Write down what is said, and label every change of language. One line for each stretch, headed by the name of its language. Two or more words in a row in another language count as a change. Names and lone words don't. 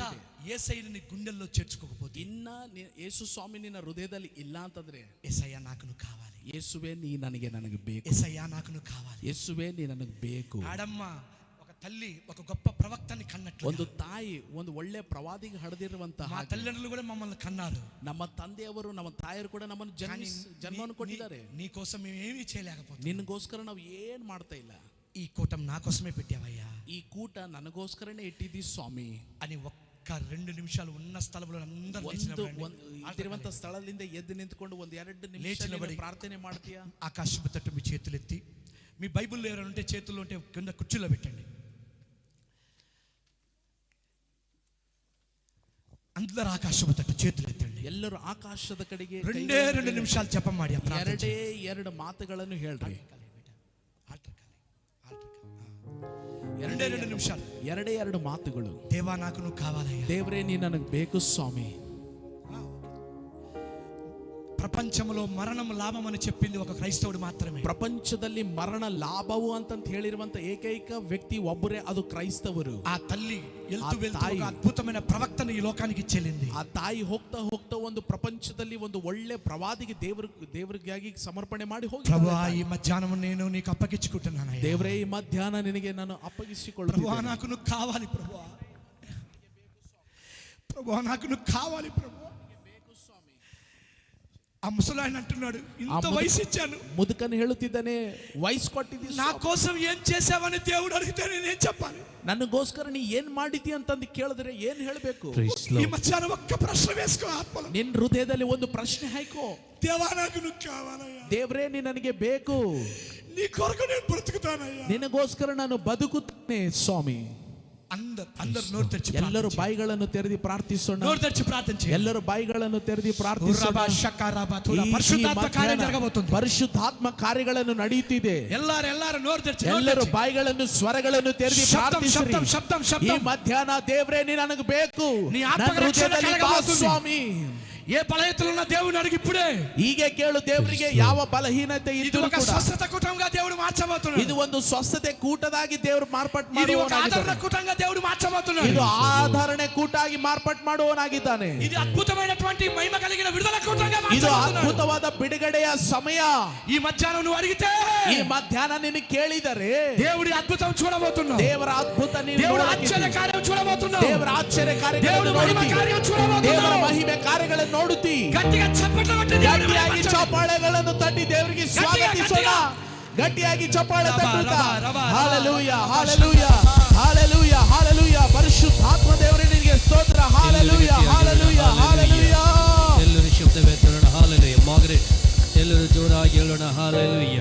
Telugu: ఇంకా యేసయ్యని నీ గుండెల్లో చేర్చుకోకపోతే,
Kannada: ಇನ್ನ ಯೇಸು ಸ್ವಾಮಿ ನಿನ್ನ ಹೃದಯದಲ್ಲಿ ಇಲ್ಲ ಅಂತಂದ್ರೆ,
Telugu: యేసయ్య నాకు నువ్వు కావాలి,
Kannada: ಯೇಸುವೆ ನೀ ನನಗೆ ಬೇಕು,
Telugu: యేసయ్య నాకు నువ్వు కావాలి,
Kannada: ಯೇಸುವೆ ನೀ ನನಗೆ ಬೇಕು.
Telugu: ఆడమ్మ ఒక తల్లి ఒక గొప్ప ప్రవక్తని కన్నట్లు,
Kannada: ಒಂದು ತಾಯಿ ಒಂದು ಒಳ್ಳೆ ಪ್ರವಾದಿಗೆ ಹಡದಿರುವಂತಹ
Telugu: మా తల్లిదండ్రులు కూడా మమ్మల్ని కన్నారు.
Kannada: ನಮ್ಮ ತಂದೆಯವರು ನಮ್ಮ ತಾಯರು ಕೂಡ ನಮ್ಮನ್ನು ಜನ್ಮವನ್ನು ಕೊಟ್ಟಿದ್ದಾರೆ.
Telugu: నీ కోసం మేము ఏమీ చేయలేకపోతున్నాం.
Kannada: ನಿನಗೋಸ್ಕರ ನಾವು ಏನ್ ಮಾಡ್ತಾ ಇಲ್ಲ.
Telugu: ఈ కూటం నా కోసమే పెట్టావయ్యా,
Kannada: ಈ ಕೂಟ ನನಗೋಸ್ಕರನೇ ಇಟ್ಟಿದ್ದೀ ಸ್ವಾಮಿ
Telugu: అని ఒక్క 2 నిమిషాలు ఉన్న స్థలంలో అందరూ
Kannada: ಇರುವಂತ ಸ್ಥಳದಿಂದ ಎದ್ದು ನಿಂತ್ಕೊಂಡು ಒಂದು 2 ನಿಮಿಷ ಪ್ರಾರ್ಥನೆ ಮಾಡ್ತೀಯಾ?
Telugu: ఆకాశపు తట్టు మీ చేతులెత్తి, మీ బైబిల్లో ఎవరైనా ఉంటే చేతుల్లో ఉంటే కింద కుర్చీలో పెట్టండి. అందరూ ఆకాశపు తట్టు చేతులు ఎత్తండి.
Kannada: ಎಲ್ಲರೂ ಆಕಾಶದ ಕಡೆಗೆ
Telugu: 2 నిమిషాలు జపం ಮಾಡಿ.
Kannada: ಎರಡು ಮಾತುಗಳನ್ನು ಹೇಳ್ರಿ.
Telugu: 2 నిమిషాలు,
Kannada: 2 ಮಾತುಗಳು.
Telugu: దేవా నాకు నువ్వు కావాలయ్యా,
Kannada: ದೇವರೇ ನೀ ನನಗೆ ಬೇಕು ಸ್ವಾಮಿ.
Telugu: ప్రపంచంలో మరణం లాభం అని చెప్పింది ఒక క్రైస్తవుడు మాత్రమే.
Kannada: ಪ್ರಪಂಚದಲ್ಲಿ ಮರಣ ಲಾಭವು ಅಂತ ಹೇಳಿರುವಂತ ಏಕೈಕ ವ್ಯಕ್ತಿ ಒಬ್ಬರೇ, ಅದು ಕ್ರೈಸ್ತವರು.
Telugu: ఆ తల్లి వెళ్తూ ఒక అద్భుతమైన ప్రవక్తను ఈ లోకానికి చెల్లింది.
Kannada: ಆ ತಾಯಿ ಹೋಗ್ತಾ ಹೋಗ್ತಾ ಒಂದು ಪ್ರಪಂಚದಲ್ಲಿ ಒಂದು ಒಳ್ಳೆ ಪ್ರವಾದಿಗೆ ದೇವರಿಗಾಗಿ ಸಮರ್ಪಣೆ ಮಾಡಿ ಹೋಗಿ,
Telugu: ప్రభువా ఈ మధ్యాహ్నం నేను నీకు అప్పగించుకుంటున్నాను.
Kannada: ದೇವರೇ ಈ ಮಧ್ಯಾಹ್ನ ನಿನಗೆ ನಾನು ಅಪ್ಪಗಿಸಿಕೊಳ್ಳುತ್ತೇನೆ.
Telugu: ప్రభువా నాకు నువ్వు కావాలి, ప్రభువా ప్రభువా నాకు నువ్వు కావాలి ప్రభువా. ఆ ముసలాయన అంటున్నాడు, ఇంత వయసు ఇచ్చాను.
Kannada: ముదుకని ಹೇಳುತ್ತಿದ್ದಾನೆ, ವಯಸ್ಸು ಕೊಟ್ಟಿದ್ದೀನಿ,
Telugu: నా కోసం ఏం చేసావని దేవుడు అడిగితే నేనేం చెప్పాలి?
Kannada: ನನಗೋಸ್ಕರ ನೀ ಏನ್ ಮಾಡಿದಿ ಅಂತಂದು ಕೇಳಿದ್ರೆ ಏನ್ ಹೇಳಬೇಕು?
Telugu: ఈ మధ్యాహ్నం ఒక్క ప్రశ్న వేసుకో ఆత్మలో.
Kannada: ನಿನ್ನ ಹೃದಯದಲ್ಲಿ ಒಂದು ಪ್ರಶ್ನೆ ಹಾಕೋ,
Telugu: దేవా నాకు నువ్వు కావాలయ్యా,
Kannada: ದೇವರೇ ನೀ ನನಗೆ ಬೇಕು,
Telugu: నీ కొరకు నేను బ్రతుకుతానయ్యా,
Kannada: ನಿನಗೋಸ್ಕರ ನಾನು ಬದುಕುತ್ತೇನೆ ಸ್ವಾಮಿ.
Telugu: అందరూ నోరు తెరిచి,
Kannada: ಎಲ್ಲರೂ ಬಾಯಿಗಳನ್ನು ತೆರೆದಿ ಪ್ರಾರ್ಥಿಸೋಣ.
Telugu: నోరు తెరిచి ప్రార్థన చేయండి.
Kannada: ಎಲ್ಲರೂ ಬಾಯಿಗಳನ್ನು ತೆರೆದಿ ಪ್ರಾರ್ಥಿಸೋಣ.
Telugu: పరిశుద్ధాత్మ కార్యం జరగబోతుంది.
Kannada: ಪರಿಶುದ್ಧಾತ್ಮ ಕಾರ್ಯಗಳನ್ನು ನಡೆಯುತ್ತಿದೆ.
Telugu: ಎಲ್ಲರೂ ನోరు తెరిచి,
Kannada: ಎಲ್ಲರೂ ಬಾಯಿಗಳನ್ನು ಸ್ವರಗಳನ್ನು ತೆರೆದಿ ಪ್ರಾರ್ಥಿಸಿರಿ. ಈ ಮಧ್ಯಾಹ್ನ ದೇವರೇ ನೀ ನನಗೆ ಬೇಕು,
Telugu: నీ ఆత్మ
Kannada: ಹೃದಯದಲ್ಲಿ ಬಾ ಸ್ವಾಮಿ.
Telugu: ఏ బలహీనతలు ఉన్న దేవుని అడిగి ఇప్పుడే
Kannada: ಹೀಗೆ ಕೇಳು, ದೇವರಿಗೆ ಯಾವ ಬಲಹೀನತೆ ಇದ್ದರೂ ಕೂಡ
Telugu: ಸ್ವಸ್ಥತೆ ಕೂಟಂగా దేవుడు మార్చబోతున్నాడు.
Kannada: ಇದು ಒಂದು ಸ್ವಸ್ಥತೆ ಕೂಟದಾಗಿ ದೇವರು ಮಾರ್ಪಾಟು
Telugu: ఇది ఒక
Kannada: ಮಾಡುವವನಾಗಿದ್ದಾನೆ.
Telugu: ಆಧರಣ ಕೂಟంగా దేవుడు మార్చబోతున్నాడు.
Kannada: ಇದು ಆಧರಣೆ ಕೂಟ ಆಗಿ ಮಾರ್ಪಾಟು ಮಾಡುವವನಾಗಿದ್ದಾನೆ.
Telugu: ఇది అద్భుతమైనటువంటి మహిమ కలిగిన విడుదల కూటంగా
Kannada: ಇದು
Telugu: మార్చబోతున్నాడు.
Kannada: ಅದ್ಭುತವಾದ ಬಿಡುಗಡೆಯ ಸಮಯ.
Telugu: ఈ మధ్యాహ్నం నువ్వు అడిగితే,
Kannada: ಈ ಮಧ್ಯಾಹ್ನ ನಿನ್ನ ಕೇಳಿದರೆ
Telugu: దేవుడి అద్భుతం చూడబోతున్నావు.
Kannada: ದೇವರ ಅದ್ಭುತ ನೀನು
Telugu: దేవుడి
Kannada: ನೋಡುತ್ತೀಯ.
Telugu: ఆశ్చర్య కార్యం చూడబోతున్నావు.
Kannada: ದೇವರ ಆಶ್ಚರ್ಯ ಕಾರ್ಯಗಳನ್ನು
Telugu: దేవుడి మహిమ
Kannada: ನೋಡುತ್ತೀಯ.
Telugu: కార్యం చూడబోతున్నావు.
Kannada: ದೇವರ ಮಹಿಮೆ ಕಾರ್ಯಗಳನ್ನು ನೋಡುತ್ತಿ.
Telugu: గట్టిగా చప్పట్లు కొట్టి
Kannada: ಗಟ್ಟಿಯಾಗಿ ಚಪ್ಪಾಳೆಗಳನ್ನು ತಟ್ಟಿ ದೇವರಿಗೆ ಸ್ವಾಗತಿಸೋಣ. ಗಟ್ಟಿಯಾಗಿ ಚಪ್ಪಾಳೆ ತಟ್ಟುತ್ತಾ ಹಾಲೆಲೂಯಾ ಹಾಲೆಲೂಯಾ ಹಾಲೆಲೂಯಾ ಹಾಲೆಲೂಯಾ. ಪರಿಶುದ್ಧಾತ್ಮ ದೇವರೇ ನಿನಗೆ ಸ್ತೋತ್ರ. ಹಾಲೆಲೂಯಾ ಹಾಲೆಲೂಯಾ ಹಾಲೆಲೂಯಾ. ಎಲ್ಲರೂ ಶಬ್ದವೇ ತರೋಣ. ಹಾಲೆಲೂಯಾ. ಮಾರ್ಗರೆಟ್, ಎಲ್ಲರೂ ಜೋರಾಗಿ ಹೇಳೋಣ ಹಾಲೆಲೂಯಾ.